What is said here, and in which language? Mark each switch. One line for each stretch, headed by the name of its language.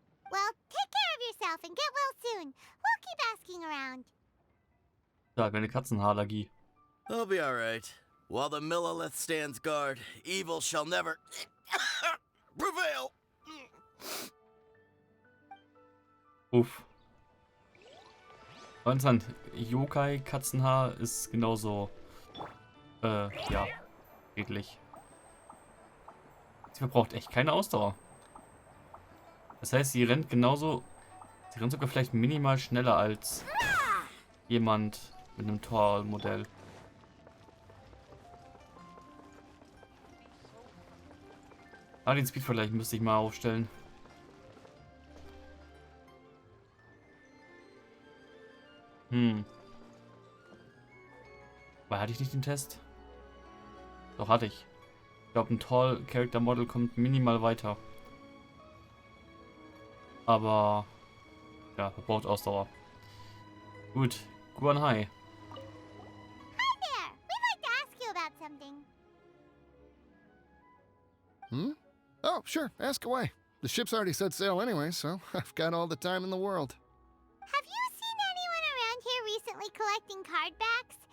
English: Well, take care of yourself and get well soon. We'll keep asking around.
German: Ja, eine Katzenhaarallergie.
English: I'll be alright. While the Millilith stands guard, evil shall never prevail. Uff.
German: Interessant. Yokai Katzenhaar ist genauso ja, redlich. Sie verbraucht echt keine Ausdauer. Das heißt, sie rennt genauso. Sie rennt sogar vielleicht minimal schneller als jemand mit einem Tor-Modell. Den Speedvergleich müsste ich mal aufstellen. Weil hatte ich nicht den Test? Doch, hatte ich. Ich glaube, ein
English: Tall Character Model
German: kommt minimal weiter. Aber ja, verbraucht Ausdauer. Gut, Guan Hai.
English: Hi there, we'd like to ask you about something. Oh, sure. Ask away. The ship's already set sail anyway, so I've got all the time in the world. Have you seen anyone around here recently collecting card backs?